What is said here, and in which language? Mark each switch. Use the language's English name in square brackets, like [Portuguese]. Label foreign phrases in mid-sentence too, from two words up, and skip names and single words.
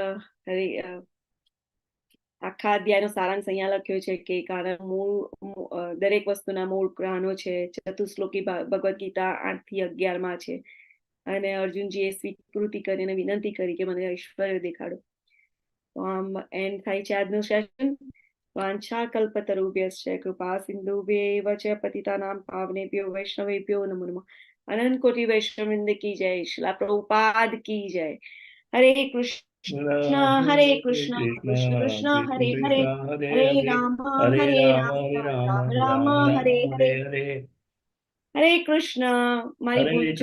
[Gujarati] આખા અધ્યાયનો સારાંશ અહીંયા લખ્યો છે કે મૂળ, દરેક વસ્તુના મૂળ કારણો છે. ચતુશ્લોકી ભગવદ્ ગીતા 8 થી 11 છે, અને અર્જુનજીએ સ્વીકૃતિ કરીને વિનંતી કરી કે મને ઐશ્વર્ય દેખાડો. તો આમ એન્ડ થાય છે આજનું સેશન. [Sanskrit] વાંછા કલ્પતરુભ્યશ્ચ કૃપા સિંધુભ્યૈવ ચ પતિતાનાં પાવનેભ્યો વૈષ્ણવેભ્યો નમો નમઃ. [Hindi] अनंत कोटि वैष्णववृंद की जय. श्रील प्रभुपाद की जय. [Sanskrit] હરે કૃષ્ણ હરે કૃષ્ણ કૃષ્ણ કૃષ્ણ હરે હરે, હરે રામ રામ રામ હરે હરે. [Gujarati] હરે કૃષ્ણ. મારી ભૂલ ચૂક